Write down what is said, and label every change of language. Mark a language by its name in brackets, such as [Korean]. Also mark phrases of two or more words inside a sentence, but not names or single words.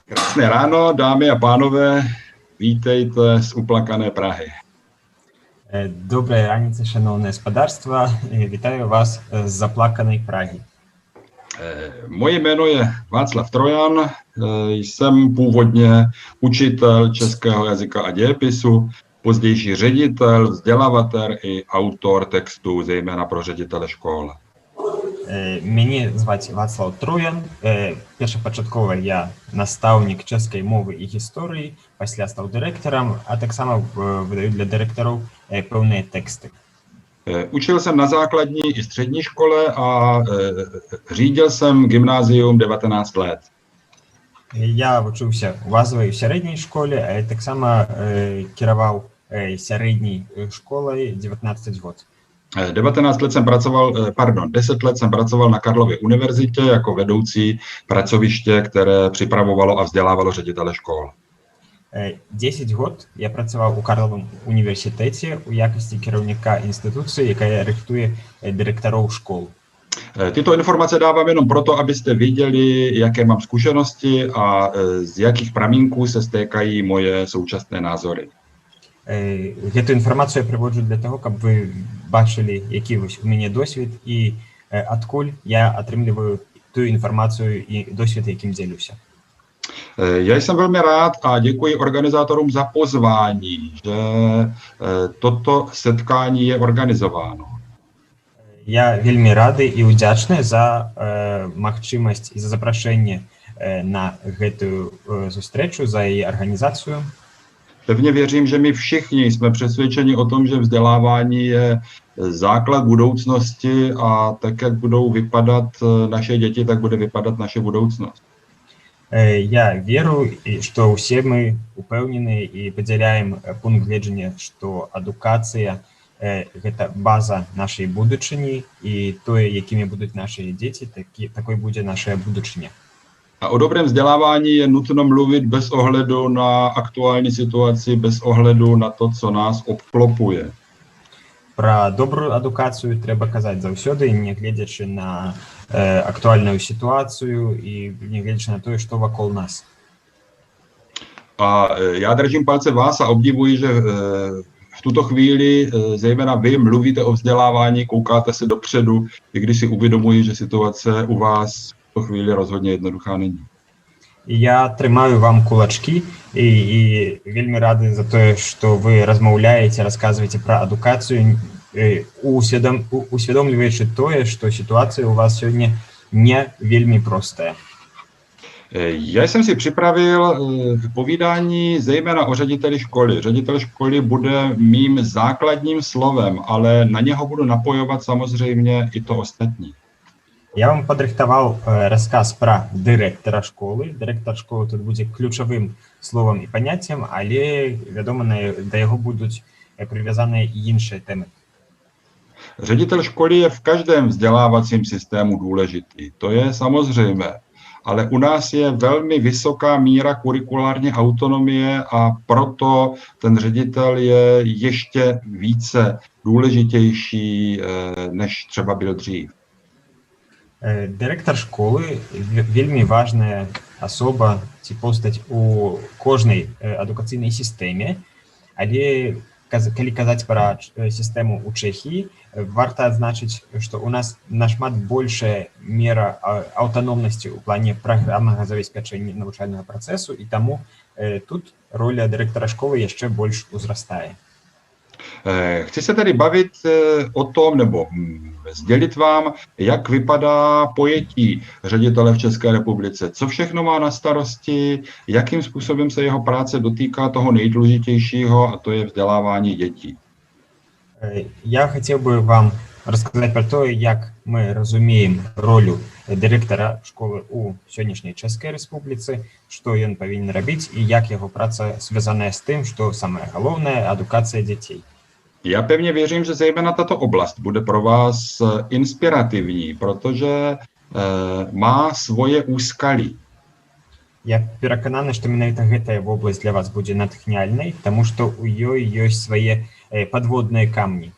[Czech] Krásné ráno, dámy a pánové, vítejte z uplakané Prahy. [Ukrainian] Доброї раніці, шановне господарство, вітаю вас з заплаканої Праги. [Czech] Moje jméno je Václav Trojan, jsem původně učitel českého jazyka a dějepisu, pozdější ředitel, vzdělavatel i autor textů, zejména pro ředitele škol. [Belarusian] Мяне зваць Вацлаў Троян. Першапачаткова я настаўнік чэшскай мовы і гісторыі, пасля стаў дырэктарам, а таксама выдаю для дырэктараў пэўныя тэксты. [Czech] Učil jsem na základní i střední škole a řídil jsem gymnázium 19 let. [Belarusian] Я вучыўся ў базавай сярэдняй школе, а таксама кіраваў сярэдняй школай 19 год. [Czech] 10 let jsem pracoval na Karlově univerzitě jako vedoucí pracoviště, které připravovalo a vzdělávalo ředitele škol. [Belarusian] 10 год я працаваў у Карловым універсітэце у якасці кіраўніка інстытуцыі, якая рыхтуе дырэктароў школ. [Czech] Tyto informace dávám jenom proto, abyste viděli, jaké mám zkušenosti a z jakých pramínků se stékají moje současné názory. [Belarusian] Гэту інфармацыю я прыводжу для таго, каб вы бачылі, які вось у мяне досвед і адкуль я атрымліваю тую інфармацыю і досвед, якім дзелюся. [Czech] Já jsem velmi rád a děkuji organizátorům za pozvání, že toto setkání je organizováno. [Belarusian] Я вельмі рады і ўдзячны за магчымасць і за запрашэнне на гэтую зустрэчу, за яе арганізацыю. [Czech] Pevně věřím, že my všichni jsme přesvědčeni o tom, že vzdělávání je základ budoucnosti a tak, jak budou vypadat naše děti, tak bude vypadat naše budoucnost. [Belarusian] Я веру, што ўсе мы упэўнены і падзяляем пункт гледжання, што адукацыя гэта база нашай будучыні і тое, якімі будуць нашыя дзеці, такой будзе наша будучыня. [Czech] A o dobrém vzdělávání je nutno mluvit bez ohledu na aktuální situaci, bez ohledu na to, co nás obklopuje. [Belarusian] Пра добрую адукацыю трэба казаць заўсёды, не гледзячы на [Russian] актуальную ситуацию и не глядячи на то, что вокруг нас. [Czech] A já držím palce vás a obdivuji, že v tuto chvíli zejména vy mluvíte o vzdělávání, koukáte se dopředu, i když si uvědomuji, že situace u vás v tuto chvíli rozhodně jednoduchá není. [Belarusian] Я трымаю вам кулачки и вельмі рады [Russian] за то, что [Belarusian] вы размаўляете, рассказываете про адукацию, усведомліваючы тое, [Russian] что ситуация у вас сегодня [Belarusian] не вельмі простая. [Czech] Já jsem si připravil povídání zejména o řediteli školy. Ředitel školy bude mým základním slovem, ale na něho budu napojovat samozřejmě i to ostatní. [Belarusian] Я вам падрыхтаваў рассказ пра дырэктара школы. Дырэктар школы тут будзе ключавым словам і паняццем, але, вядома, да яго будуць прывязаныя і іншыя тэмы. [Czech] Ředitel školy je v každém vzdělávacím systému důležitý, to je samozřejmé, ale u nás je velmi vysoká míra kurikulární autonomie a proto ten ředitel je ještě více důležitější, než třeba byl dřív. [Belarusian] Дырэктар школы вельмі важная асоба ці постаць у кожнай адукацыйнай сістэме, але калі казаць пра сістэму ў Чэхіі, варта адзначыць, што у нас нашмат большая мера аўтаномнасці ў плане праграмнага забеспячэння навучальнага працэсу, і таму тут роля дырэктара школы яшчэ больш узрастае. [Czech] Chci se tedy bavit o tom, nebo sdělit vám, jak vypadá pojetí ředitele v České republice, co všechno má na starosti, jakým způsobem se jeho práce dotýká toho nejdůležitějšího, a to je vzdělávání dětí. [Russian] Я хотел бы вам рассказать про то, [Belarusian] як мы разумеем ролю дырэктара школы у сённяшняй Чэшскай Рэспубліцы, што ён павінен рабіць і як яго праца звязаная з тым, што самае галоўнае – адукацыя дзяцей. [Czech] Já pevně věřím, že zejména tato oblast bude pro vás inspirativní, protože má svoje úskalí. [Belarusian] Я перакананы, што менавіта гэтая вобласць для вас будзе натхняльнай, таму што ў ёй ёсць свае [Russian] подводные камни.